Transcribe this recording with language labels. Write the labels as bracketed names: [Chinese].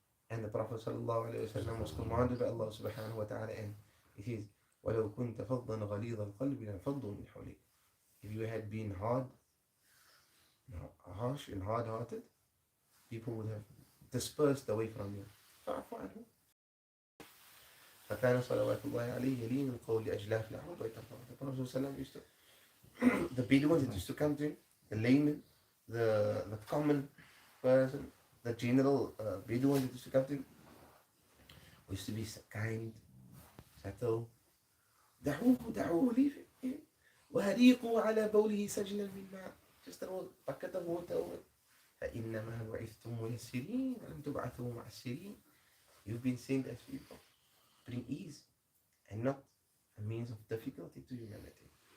[English] And the Prophet ﷺ was commanded by Allah subhanahu wa ta'ala, and it is [Arabic] وَلَوْ كُنْتَ فَضًّا غَلِيظَ الْقَلْبِ لَانفَضُّوا مِنْ حَوْلِكَ. [English] If you had been harsh and hard-hearted, people would have dispersed away from you. [Arabic] فكان صلوات الله عليه يلين القول لأجلاف العرب ويتفرد. [English] The Prophet ﷺ used to, the Bedouins that used to come to him, the layman, the common person, the general Bedouin that used to come to him, used to be kind, subtle. [Arabic] دعوه لي وهريقوا على بوله سجلا من ماء. [English] Just a little bucket of water over. [Arabic] فإنما بعثتم ميسرين ولم تبعثوا معسرين. [English] You've been sent as people, bring ease and not a means of difficulty to humanity.